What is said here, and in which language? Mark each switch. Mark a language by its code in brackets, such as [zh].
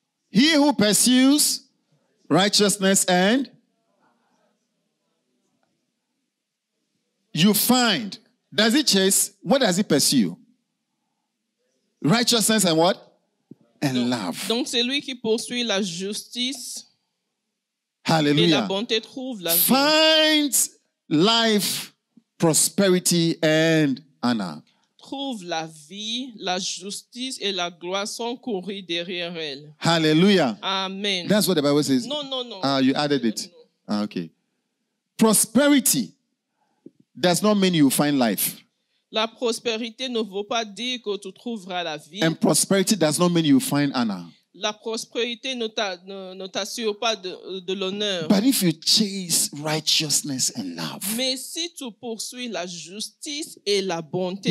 [en] He who pursues righteousness and you find. Does it chase? What does it pursue? Righteousness and what? And love. [fr] Donc, c'est lui qui poursuit la justice et la [en] Hallelujah. [fr] bonté trouve la vie. [en] Finds life, prosperity, and honor. [fr] Trouve la vie, la justice et la gloire sont courues derrière elle. [en] Hallelujah. Amen. That's what the Bible says. [fr] Non, non, non. [en] Ah, you added it. Ah, okay. Prosperity does not mean you find life. [fr] La prospérité ne veut pas dire que tu trouveras la vie. [en] And prosperity does not mean you find honor. [fr] La prospérité ne t'assure pas de l'honneur. [en] But if you chase righteousness and love, [fr] Mais si tu poursuis la justice et la bonté,